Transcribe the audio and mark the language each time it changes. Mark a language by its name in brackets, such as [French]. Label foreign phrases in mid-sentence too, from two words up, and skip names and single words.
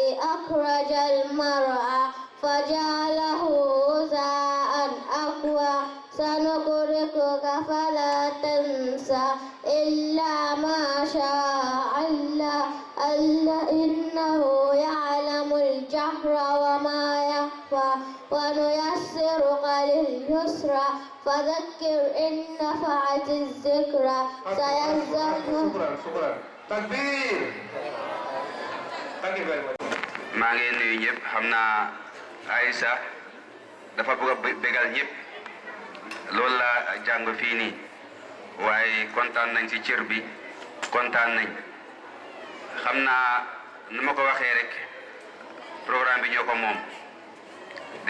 [Arabic] أخرج المرعى فجعله غثاء أحوى سنقرئك فلا تنسى إلا ما شاء الله إنه يعلم الجهر وما يخفى ونيسرك لليسرى فذكر إن نفعت الذكرى سيذكر. Takbir. [Wolof] maa ngi nuyu ñëpp xam naa Aïssa dafa bëgg a bégal ñëpp loolu la jàng fii nii waaye kontaan nañ ci cër bi kontaan nañ xam naa nu ma ko waxee rek programme bi ñoo ko moom di